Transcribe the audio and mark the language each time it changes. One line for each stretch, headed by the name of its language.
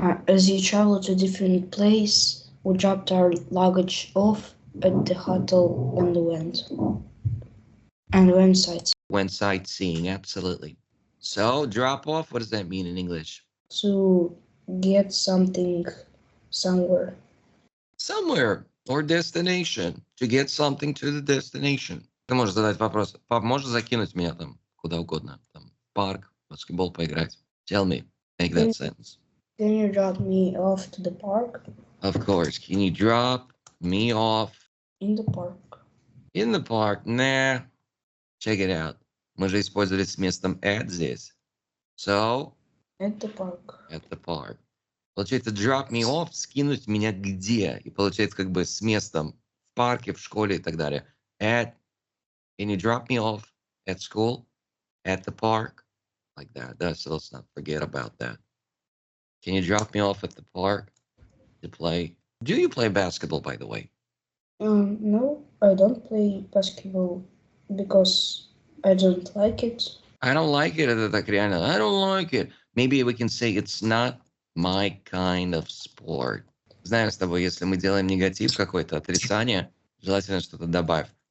English: As you travel to a different place, we dropped our luggage off at the hotel and went sightseeing. Went sightseeing, absolutely. So drop off, what does that mean in English? To get something somewhere. Somewhere or destination. To get something to the destination.
Russian: Ты можешь задать вопрос. Пап, можешь закинуть меня там куда угодно? Там в парк, в баскетбол поиграть?
English: Tell me. Make that sentence. Can you drop me off to the park? Of course. Can you drop me off? In the park. In the park? Nah. Check it out.
Russian: Мы же использовали с местом at здесь.
English: So? At the park. At the park.
Russian: Получается, drop me off, скинуть меня где? И получается как бы с местом в парке, в школе и так далее.
English: At, can you drop me off at school? At the park? Like that. So let's not forget about that. Can you drop me off at the park to play? Do you play basketball, by the way? No, I don't play basketball because I don't like it. I don't like it.
Russian: Это так реально.
English: I don't like it. Maybe we can say it's not my kind of sport.
Russian: Знаем с тобой, если мы делаем негатив какой-то, отрицание, желательно что-то добавь.